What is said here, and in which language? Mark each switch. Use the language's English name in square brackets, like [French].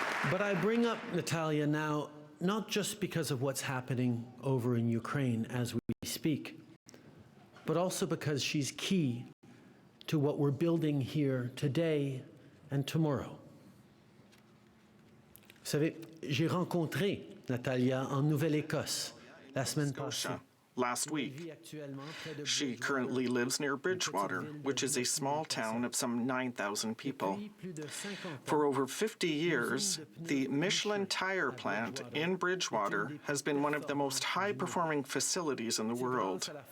[English] But I bring up Natalia now, not just because of what's happening over in Ukraine as we speak, but also because she's key to what we're building here today and tomorrow. [French] Vous savez, j'ai rencontré Natalia en Nouvelle-Écosse la semaine passée. [English] Last week. She currently lives near Bridgewater, which is a small town of some 9,000 people. For over 50 years, the Michelin tire plant in Bridgewater has been one of the most high-performing facilities in the world.